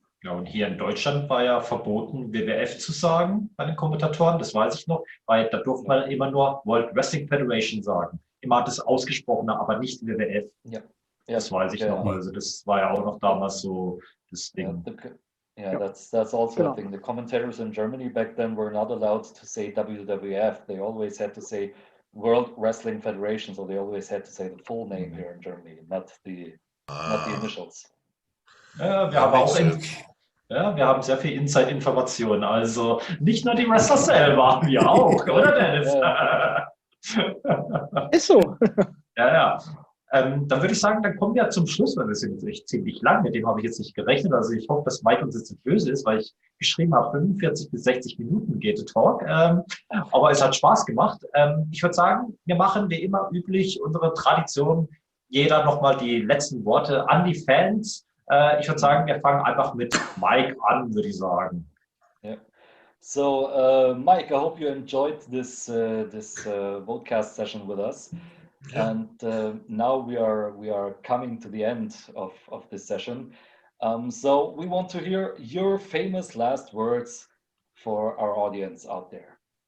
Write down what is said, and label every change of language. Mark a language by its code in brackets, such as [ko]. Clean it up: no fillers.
[de] Ja, und hier in Deutschland war ja verboten, WWF zu sagen bei den Kommentatoren, das weiß ich noch, weil da durfte man immer nur World Wrestling Federation sagen. Immer das Ausgesprochene, aber nicht WWF. Ja. Das weiß ich noch. Also das war ja auch noch damals so das Ding. [en] Yeah, that's also a thing. The commentators in Germany back then were not allowed to say WWF. They always had to say World Wrestling Federation, so they always had to say the full name here in Germany, not the initials. [de] Ja, wir haben auch wir haben sehr viel Inside-Informationen. Also nicht nur die Wrestler selber, wir auch, oder Dennis? Ist so. Ja. Dann würde ich sagen, dann kommen wir zum Schluss, weil wir sind jetzt echt ziemlich lang. Mit dem habe ich jetzt nicht gerechnet. Also ich hoffe, dass Mike uns jetzt nicht böse ist, weil ich geschrieben habe, 45 bis 60 Minuten geht der Talk. Aber es hat Spaß gemacht. Ich würde sagen, wir machen wie immer üblich unsere Tradition. Jeder nochmal die letzten Worte an die Fans. Ich würde sagen, wir fangen einfach mit Mike an, würde ich sagen. [en] Yeah. So, Mike, I hope you enjoyed this podcast session with us. Yeah. And now we are coming to the end of this session. So we want to hear your famous last words for our audience out there.